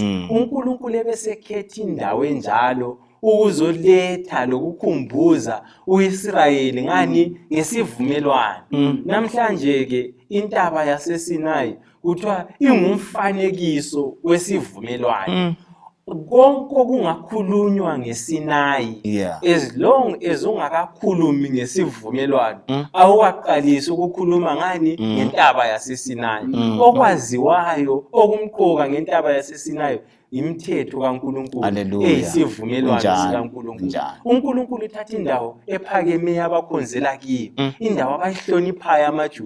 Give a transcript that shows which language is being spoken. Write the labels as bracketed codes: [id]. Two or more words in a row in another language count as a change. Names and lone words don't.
[nd] uNkulunkulu ebesekhetha indawo enjalo ukuzoletha lokukhumbuza uIsrayeli ngani ngesivumelwano. Namhlanje ke intaba yaseSinayi kuthiwa ingumfanekiso wesivumelwano. Konke kungakhulunywa ngeSinayi [en] as long as [nd] ungakakhulumi ngesivumelwano awuqalisa ukukhuluma ngani ngentaba yaseSinayi. Okwaziwayo okumqoka ngentaba yaseSinayi imithetho kaNkulunkulu eyisivumelwano sikaNkulunkulu. uNkulunkulu uthatha indawo ephakemeyo abakhonzela kiyo, indawo abayihloniphayo amaJuda.